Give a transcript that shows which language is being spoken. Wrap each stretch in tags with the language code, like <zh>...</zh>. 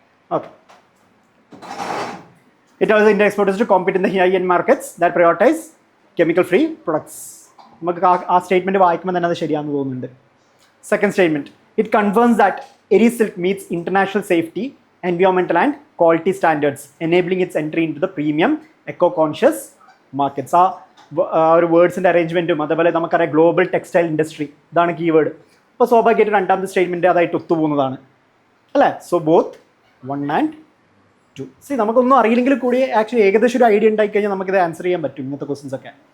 <en>Okay. It allows Indian exporters to compete in the high-end markets that prioritize chemical-free products.</en> <ml>നമുക്ക് ആ statement വായിക്കുമ്പോൾ തന്നെ അത് ശരിയാണെന്ന് തോന്നുന്നുണ്ട്.</ml> <en>Second statement, it confirms that Aerie silk meets international safety, environmental and quality standards, enabling its entry into the premium eco-conscious markets.</en> <ml>ആ ഒരു വേർഡ്സിൻ്റെ അറേഞ്ച്മെൻറ്റും അതേപോലെ നമുക്കറിയാം ഗ്ലോബൽ ടെക്സ്റ്റൈൽ ഇൻഡസ്ട്രി, ഇതാണ് കീവേഡ്. അപ്പോൾ സ്വാഭാവികമായിട്ട് രണ്ടാമത്തെ സ്റ്റേറ്റ്മെൻറ്റ് അതായിട്ട് ഒത്തുപോകുന്നതാണ് അല്ലേ.</ml> <en>So both 1 and 2.</en> <ml>നമുക്കൊന്നും അറിയില്ലെങ്കിൽ കൂടി ആക്ച്വലി ഏകദേശം ഒരു ഐഡിയ ഉണ്ടായിക്കഴിഞ്ഞാൽ നമുക്കിത് ആൻസർ ചെയ്യാൻ പറ്റും ഇങ്ങനത്തെ ക്വസ്റ്റ്യൻസ് ഒക്കെ.</ml>